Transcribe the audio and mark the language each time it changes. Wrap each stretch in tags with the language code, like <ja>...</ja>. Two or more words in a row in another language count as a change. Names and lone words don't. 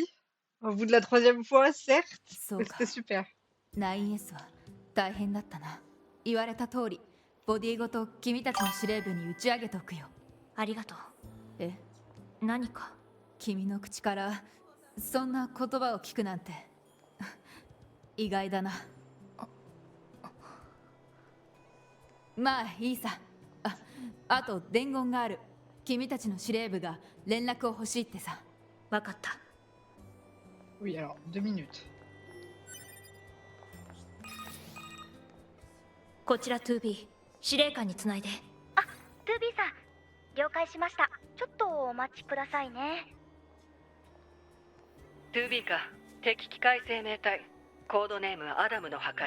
<fr>Au bout de la 3e fois, certes, mais c'était super.</fr> <ja>9S は大変だったな。言われた通り、ボディごと君たちの司令部に打ち上げておくよ。ありがとう。え、何か君の口からそんな言葉を聞くなんて意外だな。まあいいさ。あと伝言がある。君たちの司令部が連絡を欲しいってさ。わかった。</ja> <fr>Oui, alors, 2 minutes.</fr> <ja>こちら 2B、 司令官につないで。あ、2B さん、了解しました。ちょっとお待ちくださいね。 2B か、敵機械生命体、コードネームアダムの破壊。</ja>